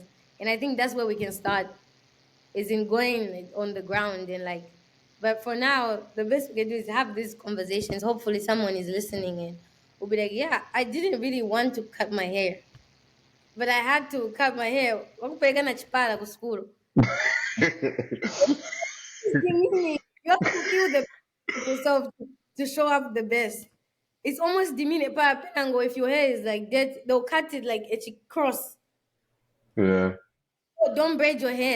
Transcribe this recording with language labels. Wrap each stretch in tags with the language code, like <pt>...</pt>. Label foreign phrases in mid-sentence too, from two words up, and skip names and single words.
<en>And I think that's where we can start, is in going like, on the ground and like, but for now, the best we can do is have these conversations. Hopefully someone is listening and will be like, yeah, I didn't really want to cut my hair, but I had to cut my hair.</en> <bem>Wakupeleka chipala ku school.</bem> <en>It's demeaning. You have to kill the yourself to show up the best. It's almost demeaning.</en> <bem>Pa penango,</bem> <en>if your hair is like that, they'll cut it like a cross. Yeah. Oh, don't braid your hair.</en>